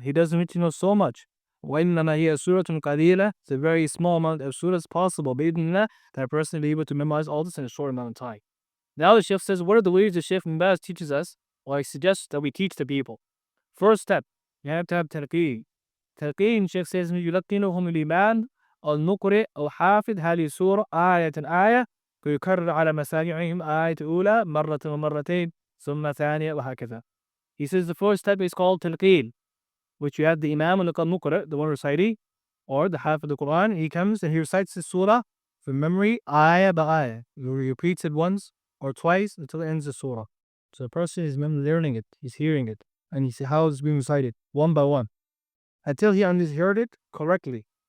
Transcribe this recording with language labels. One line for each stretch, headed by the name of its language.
English: He doesn't need to know so much.
Arabic: وَإِنَّمَا هِيَ سُورَةٌ قَلِيلَةٌ.
English: It's a very small amount of surah as possible. بِإِذْنِ that a person will be able to memorize all this in a short amount of time. Now the Shaykh says, what are the ways the Shaykh Bin Baaz teaches us, or he suggests that we teach the people? First step, you have to have talqeen. Talqeen, Shaykh says,
Arabic: يلقنهم الإمام المقرئ أو حافظ هذه السورة آية آية فيكرر على مسامعهم آية أولى مرة ومرتين ثم ثانية وهكذا.
English: He says the first step is called talqeen, which you have the Imam al-Muqri', the one reciting, or the half of the Quran. He comes and he recites the surah from memory, ayah by ayah. He repeats it once or twice until it ends the surah. So the person is learning it, he's hearing it, and he sees how it's being recited, one by one, until he heard it correctly.